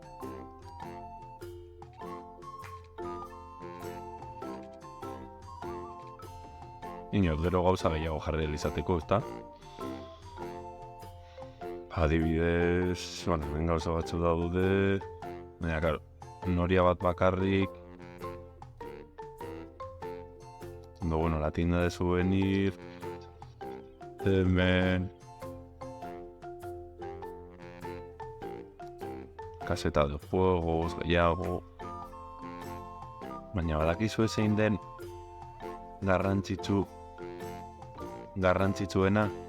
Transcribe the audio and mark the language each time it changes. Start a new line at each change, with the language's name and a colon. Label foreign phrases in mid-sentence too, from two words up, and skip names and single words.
Basque: Inor, gero gauza gehiago jarri izateko, ezta? Adibidez, hemen gauza batzu daude... Baina, karo, noria bat bakarrik... Ondo, bueno,
Spanish: la tienda de souvenir...
Basque: Hemen...
Spanish: Kaseta de fuegos, gehiago...
Basque: Baina, badakizu zein den... Garrantzitsuena...